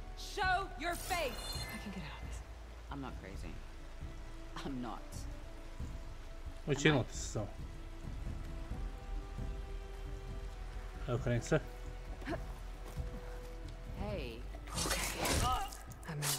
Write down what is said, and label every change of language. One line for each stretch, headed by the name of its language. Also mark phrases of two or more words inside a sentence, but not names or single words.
English: show your face. I can get out of this. I'm not crazy. I'm not.
Serbian: Učinilo ti se samo. Evo kreni se.
English: Hey. Okay. I'm in.